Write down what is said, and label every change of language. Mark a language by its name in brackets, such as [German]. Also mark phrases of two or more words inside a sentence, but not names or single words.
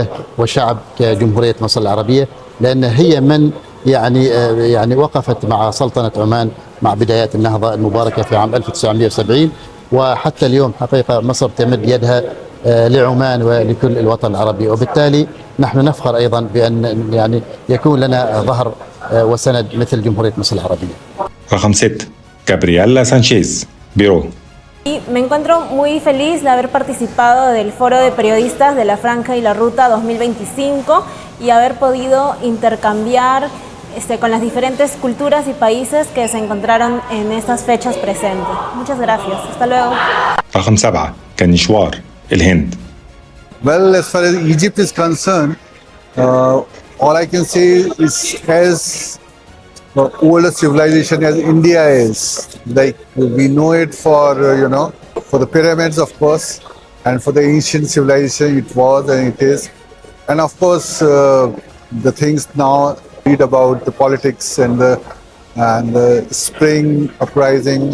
[Arabic] وشعب كجمهورية مصر العربية، لأن هي من يعني وقفت مع سلطنة عمان مع بدايات النهضة المباركة في عام 1970، وحتى اليوم حقيقة مصر تمد يدها لعمان ولكل الوطن العربي، وبالتالي نحن نفخر أيضا بأن يعني يكون لنا ظهر وسند مثل جمهورية مصر العربية. رقم 6 جابرييلا سانشيز بيرو. [Spanish] Me encuentro muy feliz de haber participado del Foro de Periodistas de la Franja y la Ruta 2025 y haber podido intercambiar con las diferentes culturas y países que se encontraron en estas fechas presentes. Muchas gracias. Hasta luego. [Arabic] رقم 7 كنيشوار الهند. [English] Well, as far as Egypt is concerned, All I can say is, as old a civilization as India is, like we know it for for the pyramids, of course, and for the ancient civilization it was and it is, and of course the things now read about the politics and the spring uprising.